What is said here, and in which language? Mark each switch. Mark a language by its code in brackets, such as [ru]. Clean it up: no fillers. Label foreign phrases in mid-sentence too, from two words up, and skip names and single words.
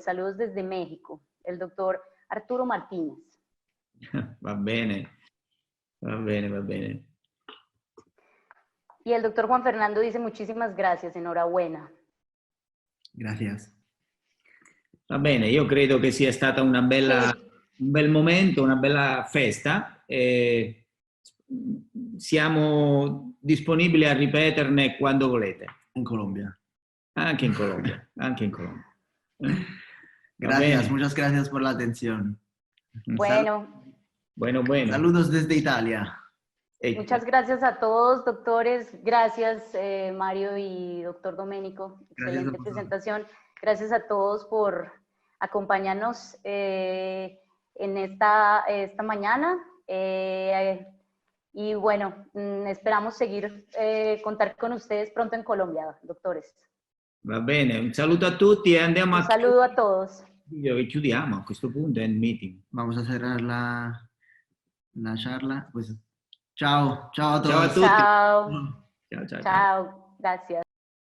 [es] Saludos desde México. El doctor Arturo Martínez. [it] Va bene. [es] Y el doctor Juan Fernando dice, muchísimas gracias, enhorabuena. Gracias. [it] Va bene, io credo che sia stata un bel momento, una bella festa. Siamo disponibili a ripeterne quando volete. In Colombia. Anche in Colombia. [es] Gracias, muchas gracias por la atención. Bueno. Saludos desde Italia. Muchas gracias a todos, doctores. Gracias, Mario y doctor Domenico. Excelente presentación. Gracias a todos por acompañarnos en esta mañana. Y bueno, esperamos seguir, contar con ustedes pronto en Colombia, doctores. [it] Va bene, un saluto a tutti e andiamo [es] un saludo a todos. [it] Chiudiamo a questo punto il meeting. [es] Vamos a cerrar la charla. Pues, ciao a todos. [it] Ciao a tutti. Ciao, [es] gracias.